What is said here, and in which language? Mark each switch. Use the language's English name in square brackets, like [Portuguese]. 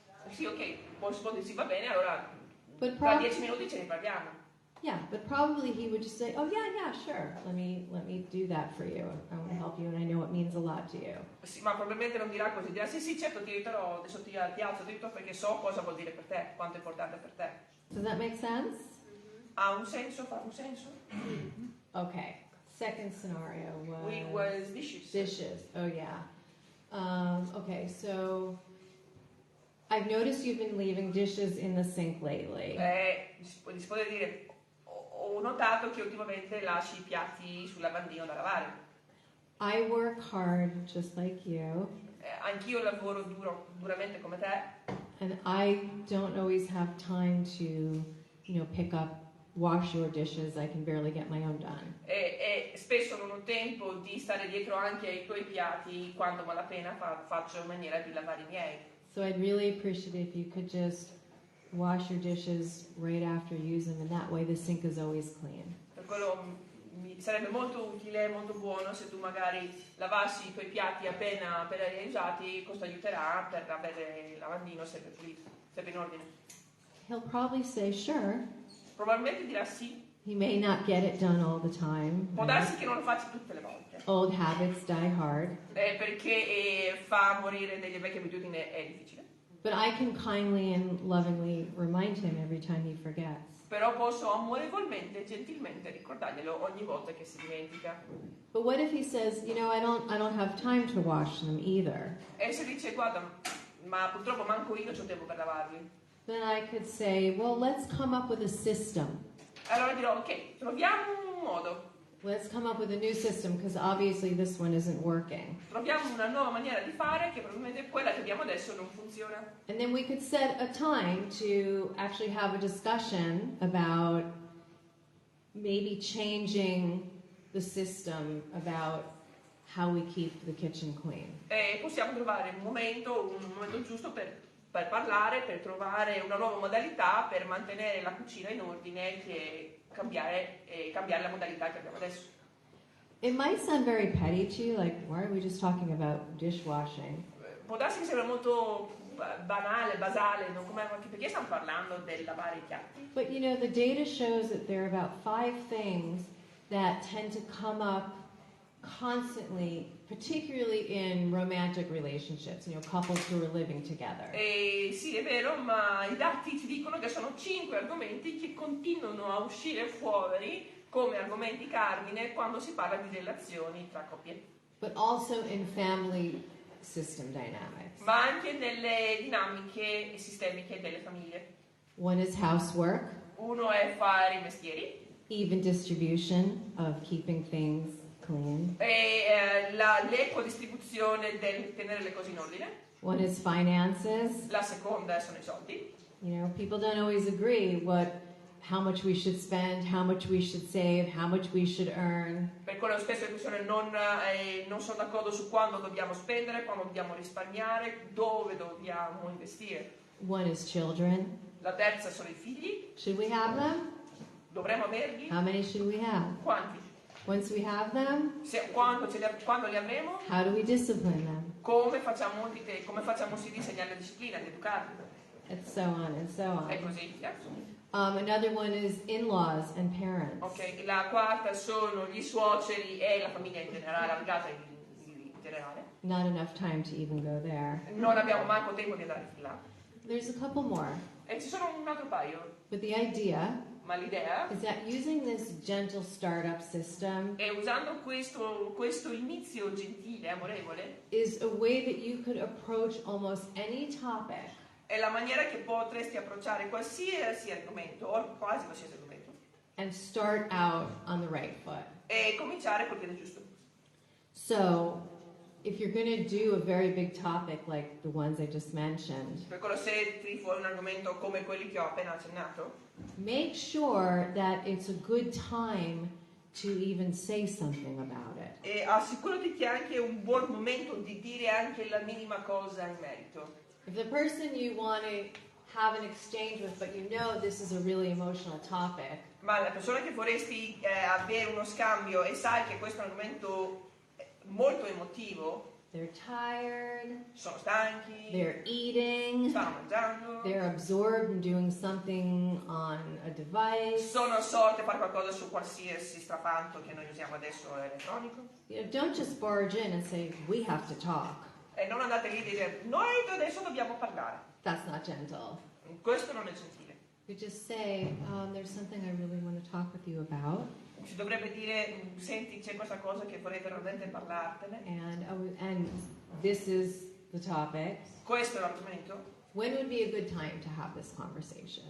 [Italian] Sì, ok, puoi rispondere sì, va bene, allora [English] But [Italian] tra 10 minuti ce ne parliamo. [English] yeah, but probably he would just say, "Oh yeah, sure. Let me do that for you. I want to help you, and I know it means a lot to you." [Italian] Sì, ma probabilmente non dirà così, dirà sì, certo, ti aiuterò, adesso ti alzo dritto perché so cosa vuol dire per te, quanto è importante per te. [English] Does that make sense? [Italian] Ha un senso? Fa un senso? [English] Okay. Second scenario Was dishes. dishes. Oh yeah. Okay, so I've noticed you've been leaving dishes in the sink lately. [Italian] Si può dire, ho notato che ultimamente lasci i piatti sul lavandino da lavare. [English] I work hard just like you, [Italian] Anch'io lavoro duramente come te [English] and I don't always have time to, pick up, wash your dishes. I can barely get my own done. [Italian] e spesso non ho tempo di stare dietro anche ai tuoi piatti quando malapena faccio in maniera di lavare i miei. [English] So I'd really appreciate if you could just wash your dishes right after you use them, and that way the sink is always clean. [Italian] Per quello mi sarebbe molto utile, molto buono se tu magari lavassi i tuoi piatti appena li hai usati, questo aiuterà per avere il lavandino sempre pulito, sempre in ordine. [English] He'll probably say, "Sure." [Italian] Probabilmente dirà sì, [English] He may not get it done all the time. [Italian] può [English] Right? [Italian] darsi che non lo faccia tutte le volte, [English] Old habits die hard. [Italian] perché fa morire delle vecchie abitudini è difficile. [English] But I can kindly and lovingly remind him every time he forgets. [Italian] Però posso amorevolmente e gentilmente ricordarglielo ogni volta che si dimentica. [English] But what if he says, I don't have time to wash them either? [Italian] E se dice, guarda, ma purtroppo manco io c'ho tempo per lavarli. [English] Then I could say, well, let's come up with a system. [Italian] Allora dirò, ok, troviamo un modo, [English] Let's come up with a new system because obviously this one isn't working. [Italian] troviamo una nuova maniera di fare che probabilmente quella che abbiamo adesso non funziona. [English] And then we could set a time to actually have a discussion about maybe changing the system about how we keep the kitchen clean. [Italian] E possiamo trovare un momento giusto per parlare, per trovare una nuova modalità per mantenere la cucina in ordine e cambiare la modalità che abbiamo adesso. [English] It might sound very petty to you, like, why are we just talking about dishwashing? [Italian] Può darsi che sembra molto banale, basale, perché stiamo parlando del lavare i piatti? [English] But the data shows that there are about 5 things that tend to come up constantly, particularly in romantic relationships, couples who are living together. [Italian] Sì, è vero, ma i dati ci dicono che sono 5 argomenti che continuano a uscire fuori come argomenti cardine quando si parla di relazioni tra coppie. [English] But also in family system dynamics. [Italian] Ma anche nelle dinamiche sistemiche delle famiglie. [English] One is housework, [Italian] Uno è fare i mestieri, [English] even distribution of keeping things clean. [Italian] e l'equa distribuzione del tenere le cose in ordine. [English] One is finances. [Italian] La seconda sono i soldi. [English] People don't always agree how much we should spend, how much we should save, how much we should earn. [Italian] Per quello spesso le persone non sono d'accordo su quando dobbiamo spendere, quando dobbiamo risparmiare, dove dobbiamo investire. [English] One is children. [Italian] La terza sono i figli. [English] Should we have them? [Italian] Dovremmo averli? [English] How many should we have? [Italian] Quanti? [English] Once we have them, [Italian] Quando li avremo, [English] how do we discipline them? [Italian] come facciamo sì di insegnare la disciplina, di educarli? [English] And so on and so [Italian] E [English] on. [Italian] così via. [English] Another one is in-laws and parents. [Italian] Ok, la quarta sono gli suoceri e la famiglia in generale, allargata in generale. [English] Not enough time to even go there. [Italian] Non abbiamo manco tempo di andare fin là. [English] There's a couple more. [Italian] E ci sono un altro paio, [English] But the idea [Italian] ma l'idea [English] is that using this gentle startup system [Italian] è usando questo inizio gentile, amorevole, [English] is a way that you could approach almost any topic [Italian] è la maniera che potresti approcciare qualsiasi argomento, o quasi qualsiasi argomento, [English] and start out on the right foot. [Italian] e cominciare col piede giusto. [English] So, if you're going to do a very big topic like the ones I just mentioned, [Italian] Per quello se tiri fuori un argomento come quelli che ho appena accennato, [English] make sure that it's a good time to even say something about it. [Italian] e assicurati che è anche un buon momento di dire anche la minima cosa in merito. [English] If the person you want to have an exchange with, but you know this is a really emotional topic, [Italian] Ma la persona che vorresti avere uno scambio e sai che questo è un argomento molto emotivo, [English] they're tired, [Italian] sono stanchi, [English] they're eating, [Italian] stanno mangiando, [English] they're absorbed in doing something on a device. [Italian] sono assorti a fare qualcosa su qualsiasi strafanto che noi usiamo adesso elettronico. [English] You know, don't just barge in and say, we have to talk. [Italian] E non andate lì e dite, noi adesso dobbiamo parlare. [English] That's not gentle. [Italian] Questo non è gentile. [English] You just say, there's something I really want to talk with you about. [Italian] Si dovrebbe dire, senti, c'è questa cosa che vorrei veramente parlartene. [English] And this is the topic. [Italian] Questo è l'argomento. [English] When would be a good time to have this conversation?